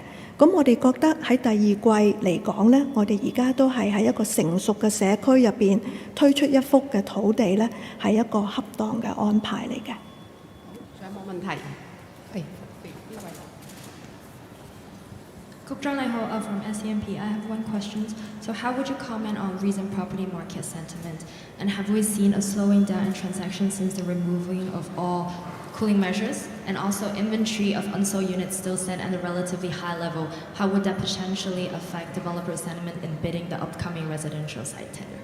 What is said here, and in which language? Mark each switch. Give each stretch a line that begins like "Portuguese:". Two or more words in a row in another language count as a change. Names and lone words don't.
Cantonese: 咁我哋覺得喺第二季嚟講呢，我哋而家都係喺一個成熟嘅社區入邊推出一幅嘅土地呢，係一個恰當嘅安排嚟嘅。仲有冇問題？係呢位。局長你好
English: ，from SCMP. I have one question. So how would you comment on recent property market sentiment? And have we seen a slowing down in transactions since the removing of all cooling measures? And also inventory of unsold units still stand at a relatively high level. How would that potentially affect developer sentiment in bidding the upcoming residential site tender?